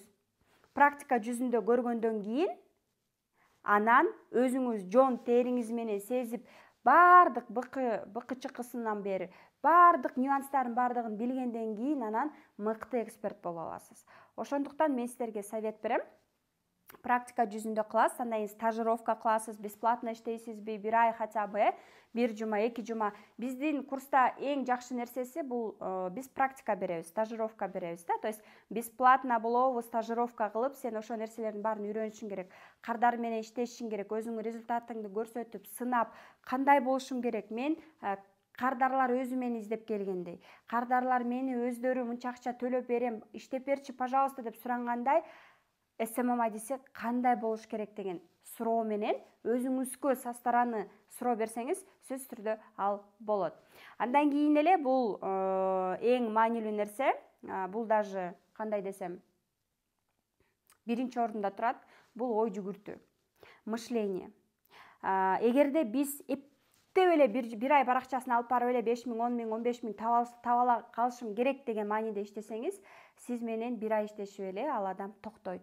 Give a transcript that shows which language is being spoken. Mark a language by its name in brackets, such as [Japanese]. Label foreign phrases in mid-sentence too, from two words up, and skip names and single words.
[Kyrgyz] Практика жүзүндө көргөндөн кийин анан өзүңүз жон териңиз менен сезип, баардык быкы-чыкысынан бери баардык нюанстарын баардыгын билгенден кийин анан мыкты эксперт боло аласыз. Ошондуктан мен силерге совет берем. Практика жүзүндө кыласыз, андан кийин стажировка кыласыз, бесплатно иштейсизби, 1 ай [Russian] хотя бы, [Kyrgyz] 1 жума 2 жума. Биздин курста эң жакшы нерсеси бул биз практика беребиз, стажировка беребиз да. [Russian] То есть [Kyrgyz] бесплатно болобу, стажировка кылып, сен ошо нерселердин баарын үйрөнүшүң керек. Кардар менен иштешиң керек, өзүңүн результатыңды көрсөтүп, сынап, кандай болушуң керек. Мен кардарлар өзү мени издеп келгендей, кардарлар мени өздөрү мынча акча төлөп берем, иштеп берчи, пожалуйста деп сурангандай, СММ адиси кандай болуш керек деген суроо менен өзүңүзгө [Russian] со стороны [Kyrgyz] суроо берсеңиз, сөзсүз түрдө ал болот. Андан кийин эле бул эң маанилүү нерсе, бул даже кандай десем, биринчи орунда турат, бул ой жүгүртүү, мышление. Эгерде биз эптеп эле бир ай баракчасын алып барып эле 5 000, 10 000, 15 000 таба калышым керек деген мааниде иштесеңиз, сиз менен 1 ай иштешип эле ал адам токтойт.